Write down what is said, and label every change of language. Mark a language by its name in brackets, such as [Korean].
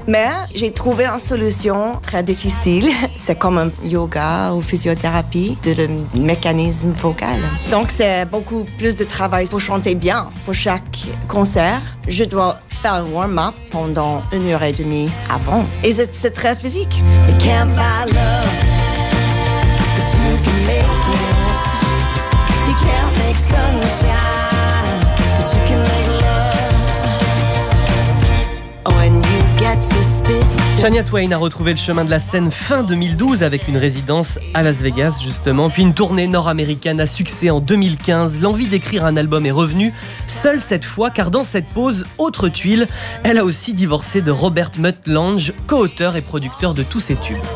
[French] Mais j'ai trouvé une solution très difficile. C'est comme un yoga ou physiothérapie de le mécanisme vocal. Donc c'est beaucoup plus de travail pour chanter bien. Pour chaque concert, je dois faire un warm-up pendant 1h30 avant. Et c'est très physique. [English] You can't buy love, but you can make it. You can't make sunshine, but you can make love. When you get suspicious. [French] Shania Twain a retrouvé le chemin de la scène fin 2012 avec une résidence à Las Vegas justement, puis une tournée nord-américaine à succès en 2015. L'envie d'écrire un album est revenue, seule cette fois, car dans cette pause, autre tuile, elle a aussi divorcé de Robert Mutt Lange, co-auteur et producteur de tous ses tubes.